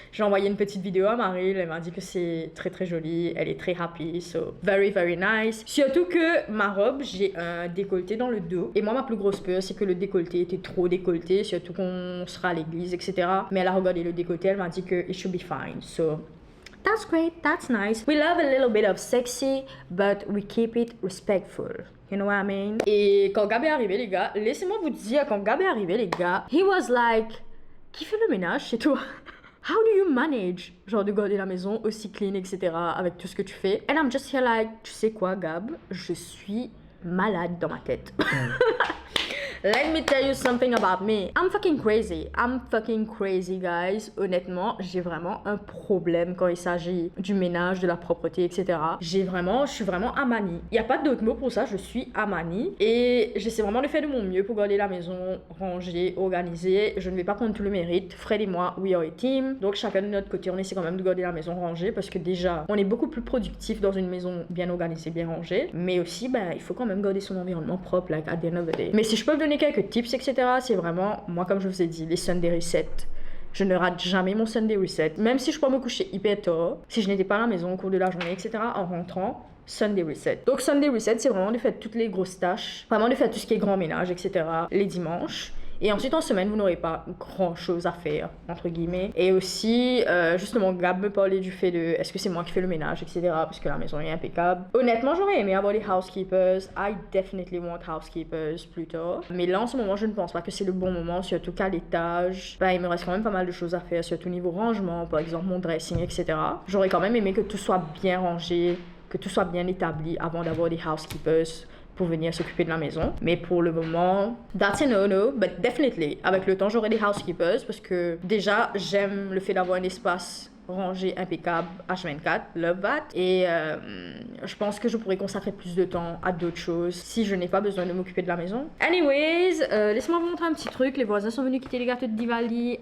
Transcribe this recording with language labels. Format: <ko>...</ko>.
<fr>J'ai envoyé une petite vidéo à Maryl. Elle m'a dit que c'est très joli. Elle est très happy.</fr> <en>So very nice.</en> <fr>Surtout que ma robe, j'ai un décolleté dans le dos. Et moi, ma plus grosse peur, c'est que le décolleté était trop décolleté. Surtout qu'on sera à l'église, etc. Mais elle a regardé le décolleté. Elle m'a dit que</fr> <en>it should be fine. So that's great, that's nice. We love a little bit of sexy, but we keep it respectful. You know what I mean?</en> <fr>Et quand Gab est arrivé, les gars, laissez-moi vous dire, quand Gab est arrivé, les gars,</fr> <en>he was like,</en> <fr>qui fait le ménage chez toi?</fr> <en>How do you manage,</en> <fr>genre, de garder la maison aussi clean, etc., avec tout ce que tu fais?</fr> <en>And I'm just here like,</en> <fr>tu sais quoi, Gab? Je suis malade dans ma tête.</fr> <en>Let me tell you something about me. I'm fucking crazy, guys.</en> <fr>Honnêtement, j'ai vraiment un problème quand il s'agit du ménage, de la propreté, etc. Je suis vraiment amanie. Il n'y a pas d'autre mot pour ça, je suis amanie. Et j'essaie vraiment de faire de mon mieux pour garder la maison rangée, organisée. Je ne vais pas prendre tout le mérite. Fred et moi,</fr> <en>we are a team.</en> <fr>Donc chacun de notre côté, on essaie quand même de garder la maison rangée parce que déjà, on est beaucoup plus productif dans une maison bien organisée, bien rangée. Mais aussi, il faut quand même garder son environnement propre,</fr> <en>like at the end of the day.</en> <fr>Mais si je peux vous donner quelques tips, etc., c'est vraiment, moi, comme je vous ai dit, les Sunday Reset. Je ne rate jamais mon Sunday Reset. Même si je peux me coucher hyper tard, si je n'étais pas à la maison au cours de la journée, etc., en rentrant, Sunday Reset. Donc Sunday Reset, c'est vraiment de faire toutes les grosses tâches, vraiment de faire tout ce qui est grand ménage, etc., les dimanches. Et ensuite, en semaine, vous n'aurez pas grand-chose à faire, entre guillemets. Et aussi, justement, Gab me parlait du fait de est-ce que c'est moi qui fais le ménage, etc. Parce que la maison est impeccable. Honnêtement, j'aurais aimé avoir des housekeepers.</fr> <en>I definitely want housekeepers</en> <fr>plus tard. Mais là, en ce moment, je ne pense pas que c'est le bon moment, surtout qu'à l'étage, il me reste quand même pas mal de choses à faire, surtout niveau rangement, par exemple, mon dressing, etc. J'aurais quand même aimé que tout soit bien rangé, que tout soit bien établi avant d'avoir des housekeepers. pour venir s'occuper de la maison. Mais pour le moment,</fr> <en>that's a no-no, but definitely.</en> <fr>Avec le temps, j'aurai des housekeepers parce que déjà, j'aime le fait d'avoir un espace rangé, impeccable, H24,</fr> <en>love that.</en> <fr>Et je pense que je pourrais consacrer plus de temps à d'autres choses si je n'ai pas besoin de m'occuper de la maison. Anyways, laissez-moi vous montrer un petit truc. Les voisins sont venus quitter les gâteaux de Diwali.</fr>